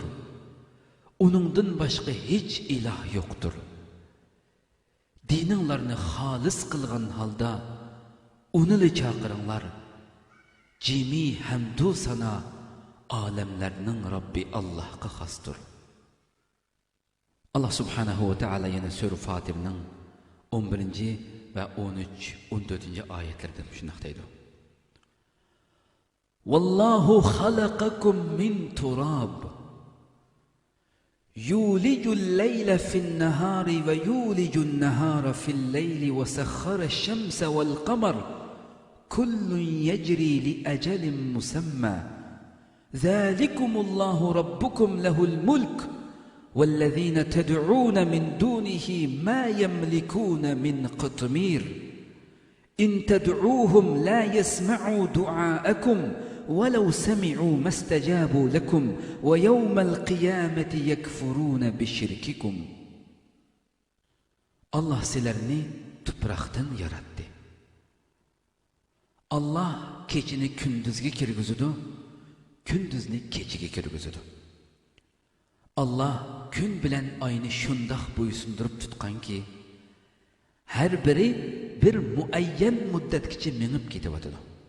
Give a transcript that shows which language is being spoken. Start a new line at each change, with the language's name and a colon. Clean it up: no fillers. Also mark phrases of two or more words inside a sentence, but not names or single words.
Uzbek: Uningdan boshqa hech iloh yo'qdir. Dininglarni xolis qilgan holda Unili chaqiringlar. Jimi hamdu sana alemlerning Robbi Allohga xosdir.
Arabic: الله سبحانه وتعالى
Uzbek: yana sura Fatirning 11 va 13, 14 oyatlarida shunday deydi.
Arabic: والله خلقكم من تراب. يولج الليل في النهار ويولج النهار في الليل وسخر الشمس والقمر كل يجري لأجل مسمى ذلكم الله ربكم له الملك والذين تدعون من دونه ما يملكون من قطمير. إن تدعوهم لا يسمعوا دعاءكم وَلَوْ سَمِعُوا مَا اسْتَجَابُوا لَكُمْ وَيَوْمَ الْقِيَامَةِ يَكْفُرُونَ بِشِرْكِكُمْ.
Uzbek: Allah sizlarni tuproqdan yaratdi. Allah kechini kunduzga kirgizadi, kunduzni kechiga kirgizadi. Allah kun bilan oyni shundoq bo'ysundirib tutganki, har biri bir muayyan muddatgacha minib ketyotadi.